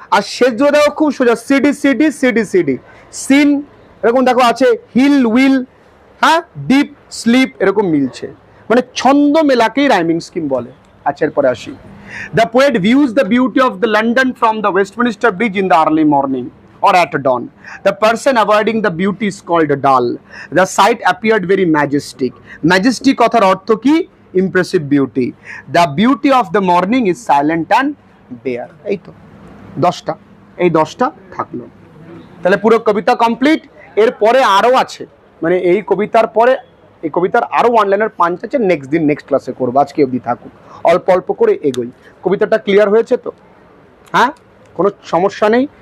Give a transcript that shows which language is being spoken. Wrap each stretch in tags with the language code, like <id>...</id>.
<bn>আর শেষ দুটো দেখো খুব সোজা, CD CD CD CD, scene এরকম দেখো আছে, হিল উইল, হ্যাঁ, ডিপ স্লিপ এরকম মিলছে, মানে ছন্দ মেলাকেই রাইমিং স্কিম বলে। আচ্ছা এরপরে আসি।</bn> <en>The poet views the beauty of the London from the Westminster bridge in the early morning or at dawn. The person avoiding the beauty is called dull. The sight appeared very majestic.</en> <bn>Majestic কথার অর্থ কি?</bn> <en>Impressive beauty. The beauty of the morning is silent and bare.</en> <bn>এই তো 10টা, এই 10টা থাকলো। তাহলে পুরো কবিতা কমপ্লিট। এর পরে আরো আছে, মানে এই কবিতার পরে এই কবিতার আরো ওয়ান লাইনার পাঞ্চ আছে, নেক্সট দিন নেক্সট ক্লাসে করবো, আজকে অবধি থাকুক, অল্প অল্প করে এগোই। কবিতাটা ক্লিয়ার হয়েছে তো? হ্যাঁ, কোনো সমস্যা নেই।</bn>